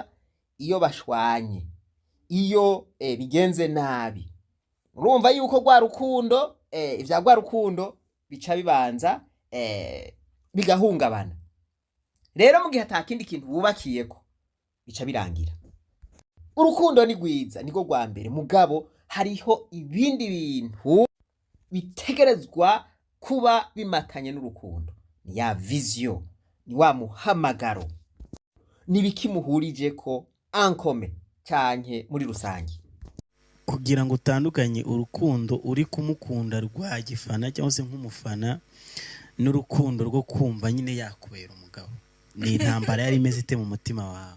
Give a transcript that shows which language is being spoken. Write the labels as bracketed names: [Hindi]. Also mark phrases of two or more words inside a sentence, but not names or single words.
[Rundi] Iyo bashwanye, iyo bigenze nabi, urumva yuko rwa rukundo ivya rwa rukundo bica bibanza bigahungabana. Rero mu gihe atakindi kintu bubakiyeko bica birangira. Urukundo ni rwiza, niko rwa mbere, mugabo hariho ibindi bintu bitegerezwa kuba bimatanye n'urukundo. Ni ya vision, ni wa muhamagaro, ni bikimuhurije ko ankome canke muri rusange. Kugira ngo utandukanye urukundo uri kumukunda rwa gifana cyangwa se nk'umufana n'urukundo rwo kumva nyine yakubera umugabo, ni intambara yari imeze ite mu mutima wawe?